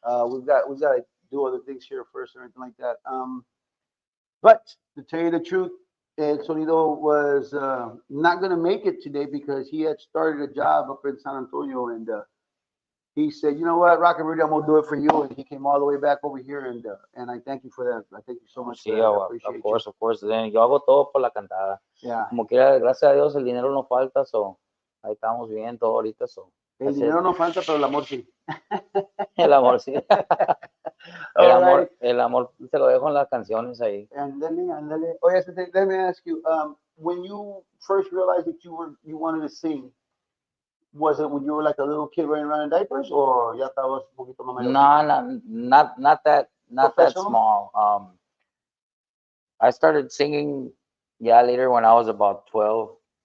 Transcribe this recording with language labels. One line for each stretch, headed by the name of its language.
English: We've got to do other things here first or anything like that. But to tell you the truth, Sondio was not going to make it today because he had started a job up in San Antonio, and he said, "You know what, Rocknrudy, I'm gonna do it for you." And he came all the way back over here, and I thank you for that. I thank you so much.
Spanish: Sí,
English: for that. I appreciate of course.
Spanish: Yo hago todo por la cantada.
English: Yeah.
Spanish: Como quiera, gracias a Dios, el dinero no falta, so ahí estamos bien todo ahorita, so. El dinero no falta, pero el amor sí. El amor, sí. El amor se lo dejo en las canciones ahí. Ándale.
English: Oye, let me ask you, when you first realized that you wanted to sing, was it when you were like a little kid running around in diapers, or
Spanish: ya estabas un poquito más mayor?
English: No, not that small. I started singing, later when I was about 12.